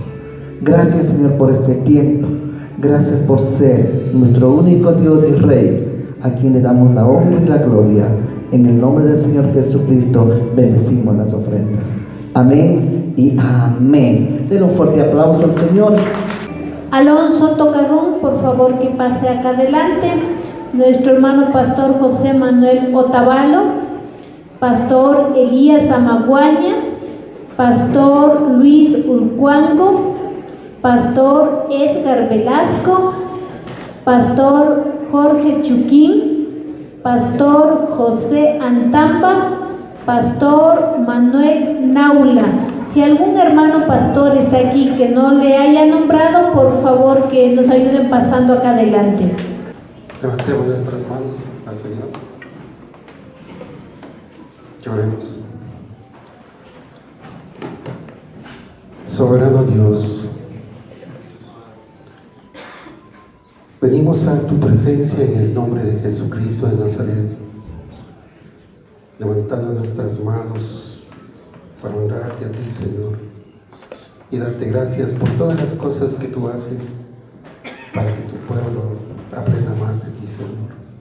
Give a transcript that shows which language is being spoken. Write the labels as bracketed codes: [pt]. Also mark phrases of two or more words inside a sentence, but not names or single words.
[es] Gracias, Señor, por este tiempo. Gracias por ser nuestro único Dios y Rey, a quien le damos la honra y la gloria. En el nombre del Señor Jesucristo bendecimos las ofrendas. Amén y amén. Den un fuerte aplauso al Señor. Alonso Tocagón, por favor que pase acá adelante. Nuestro hermano pastor José Manuel Otavalo, pastor Elías Amaguaña, pastor Luis Ulcuango, pastor Edgar Velasco, pastor Jorge Chuquín, pastor José Antamba, pastor Manuel Naula. Si algún hermano pastor está aquí que no le haya nombrado, por favor que nos ayuden pasando acá adelante. Levantemos nuestras manos al Señor. Lloremos. Soberano Dios, venimos a tu presencia en el nombre de Jesucristo de Nazaret, levantando nuestras manos para honrarte a ti, Señor, y darte gracias por todas las cosas que tú haces para que tu pueblo aprenda más de ti, Señor.